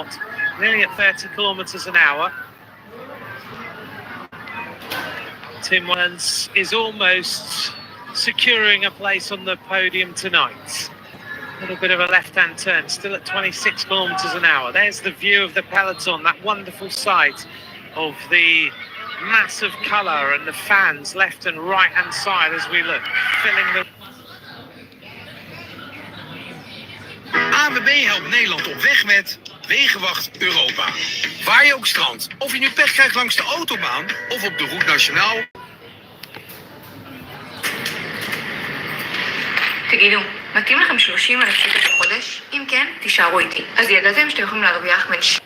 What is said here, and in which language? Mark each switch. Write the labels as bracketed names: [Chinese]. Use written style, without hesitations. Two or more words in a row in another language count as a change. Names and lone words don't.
[English] Nearly at 30 kilometers an hour. Tim Wellens is almost securing a place on the podium tonight. A little bit of a left-hand turn, still at 26 kilometers an hour. There's the view of the peloton, that wonderful sight of the massive colour and the fans left and right hand side as we look, filling the... [Dutch] ANWB helpt Nederland op weg met Wegenwacht Europa. Waar je ook strandt, of je nu pech krijgt langs de autobaan of op de Route Nationaal. [Hebrew] תגידו, מתאים לכם 30,000 שקל בחודש? אם כן, תישארו איתי. אז ידעתם שאתם יכולים להרוויח בין...